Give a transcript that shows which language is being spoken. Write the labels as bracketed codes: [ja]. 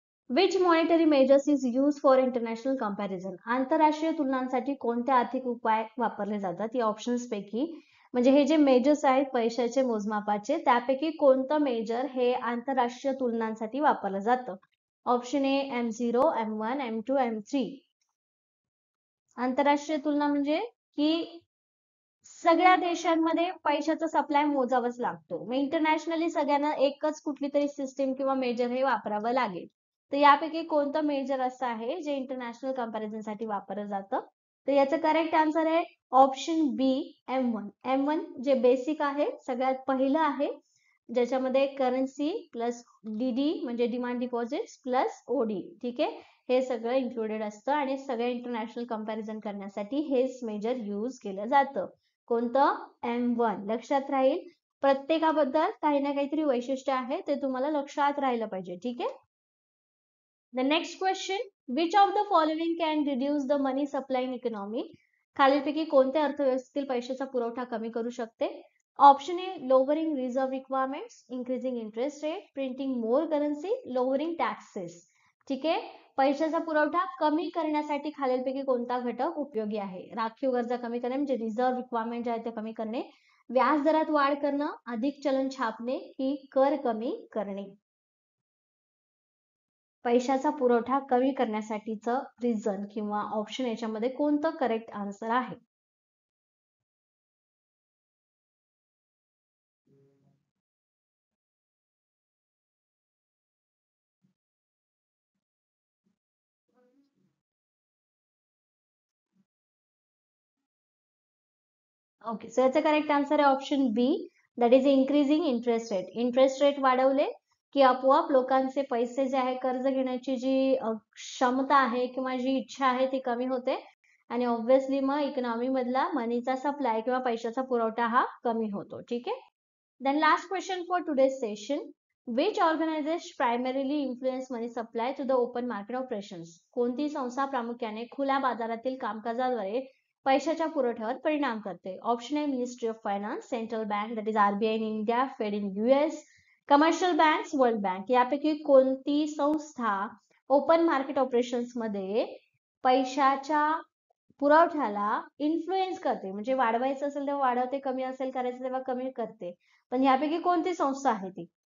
[en] Which monetary measures is use for international comparison. [mr] आंतरराष्ट्रीय तुलनांसाठी कोणते आर्थिक उपाय वापरले जातात? या ऑप्शन्स पैकी म्हणजे हे जे मेजर्स आहेत पैशाचे मोजमापाचे, त्यापैकी कोणतं मेजर हे आंतरराष्ट्रीय तुलनांसाठी वापरलं जातं? [en] Option A M0, M1, M2, M3. [mr] आंतरराष्ट्रीय तुलना म्हणजे की सगळ्या देशांमध्ये पैशाचा सप्लाय मोजावाच लागतो. मग इंटरनॅशनली सगळ्यांना एकच कुठली तरी सिस्टीम किंवा मेजर हे वापरावं लागेल. तर यापैकी कोणतं मेजर असं आहे जे इंटरनॅशनल कंपॅरिझन साठी वापरलं जातं? तर याचं करेक्ट आन्सर आहे ऑप्शन बी, M1. M1 जे बेसिक आहे, सगळ्यात पहिलं आहे, ज्याच्यामध्ये करन्सी प्लस डीडी म्हणजे डिमांड डिपॉझिट प्लस ओडी. ठीक आहे, हे सगळं इन्क्लुडेड असतं आणि सगळ्या इंटरनॅशनल कंपॅरिझन करण्यासाठी हेच मेजर यूज केलं जातं. कोणतं? M1. लक्षात राहील, प्रत्येकाबद्दल काही ना काहीतरी वैशिष्ट्य आहे, ते तुम्हाला लक्षात राहिलं पाहिजे. ठीक आहे. [en] The next question. Which of the following can reduce the money supply in economy. [mr] खालीलपैकी कोणत्या अर्थव्यवस्थेतील पैशाचा पुरवठा कमी करू शकते? [en] Option A lowering reserve requirements, increasing interest rate, printing more currency, lowering taxes. [mr] ठीक आहे, पैशाचा पुरवठा कमी करण्यासाठी खालीलपैकी कोणता घटक उपयोगी आहे? राखीव गरजा कमी करणे म्हणजे रिझर्व्ह रिक्वायरमेंट जे आहे ते कमी करणे, व्याज दरात वाढ करणं, अधिक चलन छापणे की कर कमी करणे. पैशाचा पुरवठा कमी करण्यासाठीचं रिझन किंवा ऑप्शन याच्यामध्ये कोणतं करेक्ट आन्सर आहे? ओके, सो याचं करेक्ट आन्सर आहे option B, [en] That is increasing interest rate. [mr] Interest rate वाढवले की आपोआप लोकांचे पैसे जे आहे, कर्ज घेण्याची जी क्षमता आहे किंवा जी इच्छा आहे ती कमी होते आणि ऑब्व्हियसली मग इकॉनॉमी मधला मनीचा सप्लाय किंवा पैशाचा पुरवठा हा कमी होतो. ठीक आहे. [en] Then last question for today's session. Which organizations primarily influence money supply to the open market operations? [mr] कोणती संस्था प्रामुख्याने खुल्या बाजारातील कामकाजाद्वारे पैशाच्या पुरवठ्यावर परिणाम करते? [en] Option A ministry of finance, central bank that is RBI in India, Fed in US, commercial banks, world bank. [mr] यापैकी कोणती संस्था ओपन मार्केट ऑपरेशन्स मध्ये पैशाच्या पुरवठ्याला इन्फ्लुएन्स करते, म्हणजे वाढवायचं असेल तेव्हा वाढवते, कमी असेल करायचं तेव्हा कमी करते, पण यापैकी कोणती संस्था आहे ती?